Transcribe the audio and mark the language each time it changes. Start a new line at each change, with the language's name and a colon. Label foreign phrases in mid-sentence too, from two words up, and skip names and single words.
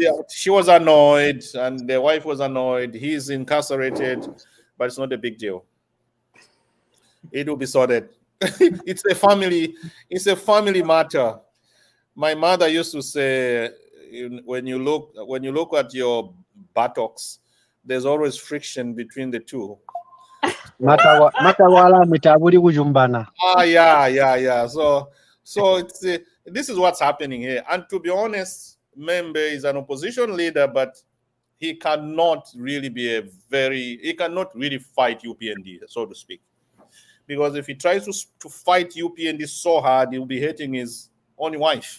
English: She was annoyed, and the wife was annoyed. He's incarcerated, but it's not a big deal. It will be sorted. It's a family matter. My mother used to say, when you look at your buttocks, there's always friction between the two.
Bemba: Matawala mitabuli kujumbana.
English: Yeah. So it's this is what's happening here. And to be honest, Membe is an opposition leader, but he cannot really he cannot really fight UPND, so to speak. Because if he tries to fight UPND so hard, he'll be hating his own wife.